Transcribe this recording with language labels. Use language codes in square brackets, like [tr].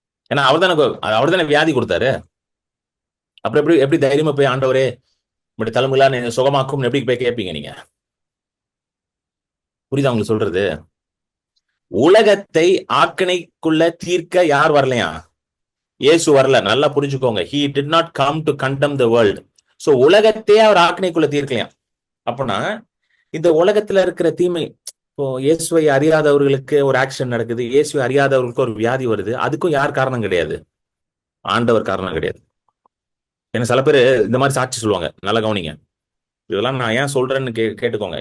[ta] ஏன்னா அவர் தானே வியாதி கொடுத்தாரு. அப்புறம் எப்படி தைரியமா போய் ஆண்டவரே இப்படி தலைமுறைலாம் சுகமாக்கும் எப்படி போய் கேட்பீங்க நீங்க? புரியுதா உங்களுக்கு சொல்றது? உலகத்தை ஆக்கினைக்குள்ள தீர்க்க யார் வரலையா? இயேசு வரல. நல்லா புரிஞ்சுக்கோங்க. [en] He did not come to condemn the world. [ta] So உலகத்தையே அவர் ஆக்கினைக்குள்ள தீர்க்கலையா? அப்பனா இந்த உலகத்துல இருக்கிற தீமை, இப்போ இயேசுவை அறியாதவர்களுக்கு ஒரு ஆக்ஷன் நடக்குது, இயேசுவை அறியாதவர்களுக்கு ஒரு வியாதி வருது, அதுக்கும் யார் காரணம் கிடையாது? ஆண்டவர் காரணம் கிடையாது. ஏன்னா சில பேர் இந்த மாதிரி சாட்சி சொல்லுவாங்க, நல்லா கவனிங்க. இதெல்லாம் நான் ஏன் சொல்றேன்னு கேட்டுக்கோங்க.